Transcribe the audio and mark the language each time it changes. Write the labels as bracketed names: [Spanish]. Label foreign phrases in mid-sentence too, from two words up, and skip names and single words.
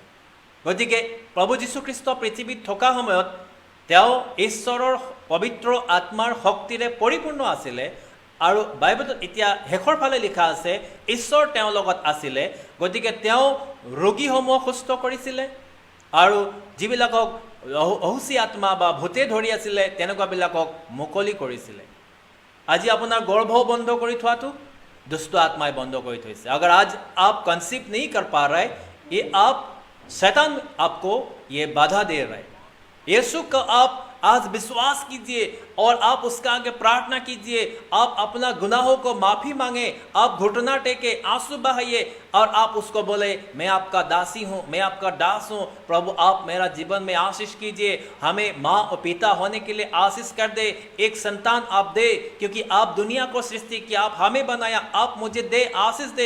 [Assamese] গতিকে প্ৰভু যীশুখ্ৰীষ্ট পৃথিৱীত থকা সময়ত তেওঁ ঈশ্বৰৰ পবিত্ৰ আত্মাৰ শক্তিৰে পৰিপূৰ্ণ আছিলে, আৰু বাইবেলত এতিয়া শেষৰ ফালে লিখা আছে ঈশ্বৰ তেওঁৰ লগত আছিলে। গতিকে তেওঁ ৰোগীসমূহ সুস্থ কৰিছিলে, আৰু যিবিলাকক অহুচি আত্মা বা ভূতে ধৰি আছিলে তেনেকুৱাবিলাকক মুকলি কৰিছিলে। আজি আপোনাৰ গৰ্ভ বন্ধ কৰি থোৱাটো [Hindi] दुष्ट आत्माएं बंदो कोई थी। अगर आज आप कंसीव नहीं कर पा रहे, ये आप शैतान आपको ये बाधा दे रहे। यीशु का आप आज विश्वास कीजिए और आप उसका आगे प्रार्थना कीजिए, आप अपना गुनाहों को माफ़ी मांगे, आप घुटना टेके आंसू बहाइए और आप उसको बोले, मैं आपका दासी हूँ, मैं आपका दास हूँ, प्रभु आप मेरा जीवन में आशीष कीजिए, हमें माँ और पिता होने के लिए आशीष कर दे, एक संतान आप दे, क्योंकि आप दुनिया को सृष्टि किया, आप हमें बनाया, आप मुझे दे, आशीष दे।